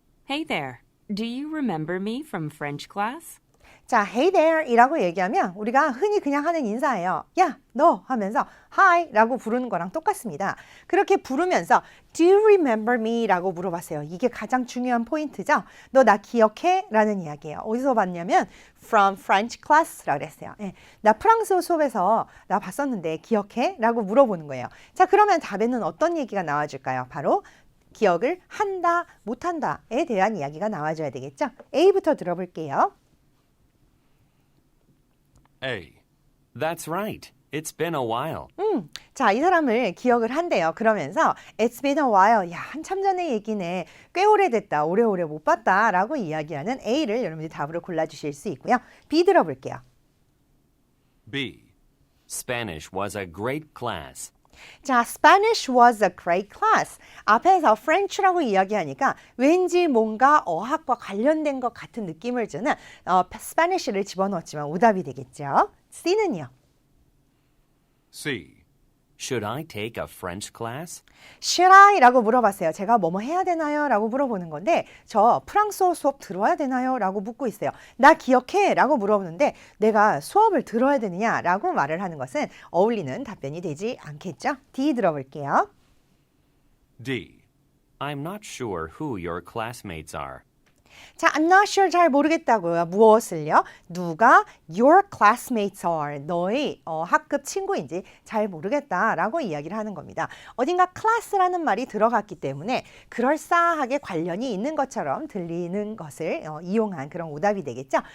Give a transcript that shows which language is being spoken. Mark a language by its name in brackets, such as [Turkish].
[English] Hey there. Do you remember me from French class? [Korean] 자, [English] hey there [Korean] 이라고 얘기하면 우리가 흔히 그냥 하는 인사예요. 야, 너 하면서 hi 라고 부르는 거랑 똑같습니다. 그렇게 부르면서 [English] do you remember me [Korean] 라고 물어봤어요. 이게 가장 중요한 포인트죠. 너 나 기억해? 라는 이야기예요. 어디서 봤냐면 [English] from French class [Korean] 라고 그랬어요. 네, 나 프랑스어 수업에서 나 봤었는데 기억해? 라고 물어보는 거예요. 자, 그러면 답에는 어떤 얘기가 나와줄까요? 바로 기억을 한다, 못한다에 대한 이야기가 나와줘야 되겠죠. A부터 들어볼게요. [English] A. That's right. It's been a while. [Korean] 자, 이 사람을 기억을 한대요. 그러면서 [English] It's been a while. [Korean] 야, 한참 전의 얘기네. 꽤 오래됐다. 오래오래 못 봤다. 라고 이야기하는 A를 여러분들이 답으로 골라주실 수 있고요. B 들어볼게요. [English] B. Spanish was a great class. 자, Spanish was a great class. [Korean] 앞에서 French라고 이야기하니까 왠지 뭔가 어학과 관련된 것 같은 느낌을 주는 Spanish를 집어넣었지만 오답이 되겠죠. C는요. [English] C. Should I take a French class? Should I? [Korean] 라고 물어봤어요. 제가 뭐뭐 해야 되나요? 라고 물어보는 건데 저 프랑스어 수업 들어야 되나요? 라고 묻고 있어요. 나 기억해? 라고 물어보는데 내가 수업을 들어야 되느냐? 라고 말을 하는 것은 어울리는 답변이 되지 않겠죠? D 들어볼게요. [English] D. I'm not sure who your classmates are. [Korean] 자, [English] I'm not sure [Korean] 잘 모르겠다고요. 무엇을요? 누가 [English] your classmates are [Korean] 너의 학급 친구인지 잘 모르겠다라고 이야기를 하는 겁니다. 어딘가 class라는 말이 들어갔기 때문에 그럴싸하게 관련이 있는 것처럼 들리는 것을 이용한 그런 오답이 되겠죠.